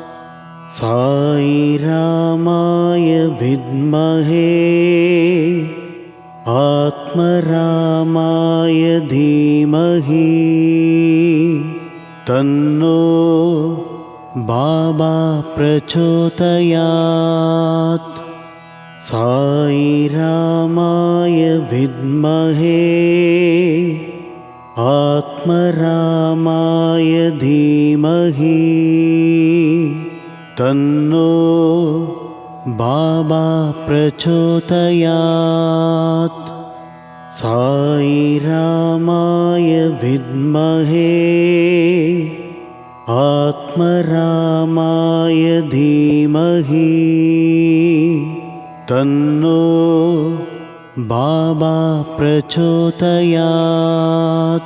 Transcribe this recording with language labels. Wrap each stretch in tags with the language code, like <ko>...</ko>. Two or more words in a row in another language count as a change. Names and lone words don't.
<sa>साईरामाय विद्महे आत्मरामाय धीमहि तन्नो बाबा प्रचोदयात्. साईरामाय विद्महे आत्मरामाय धीमहि तन्नो बाबा प्रचोदयात्। साई रामाय विद्महे आत्मरामाय धीमहि तन्नो बाबा प्रचोदयात्।</sa>